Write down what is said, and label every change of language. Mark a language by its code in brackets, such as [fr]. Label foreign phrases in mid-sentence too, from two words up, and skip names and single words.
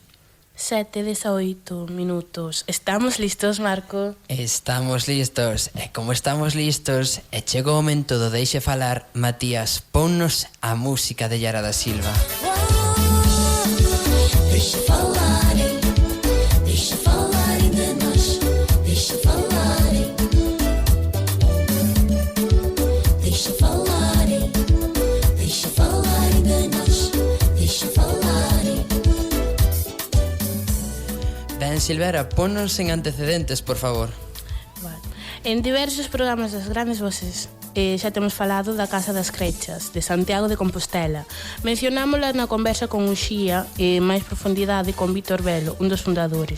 [gl] 7:18 minutos. Estamos listos, Marco? Estamos listos. E como estamos listos, e chegou o momento do deixe falar, Matías, ponnos a música de Yara da Silva. [pt] Deixa falarem de nós, deixa falarem, deixa falarem de nós, deixa falarem. [gl] Ben, Silvera, ponnos en antecedentes, por favor. Vale. En diversos programas das grandes voces xa temos falado da Casa das Crechas, de Santiago de Compostela. Mencionámola na conversa con Uxía e máis profundidade con Víctor Velo, un dos fundadores.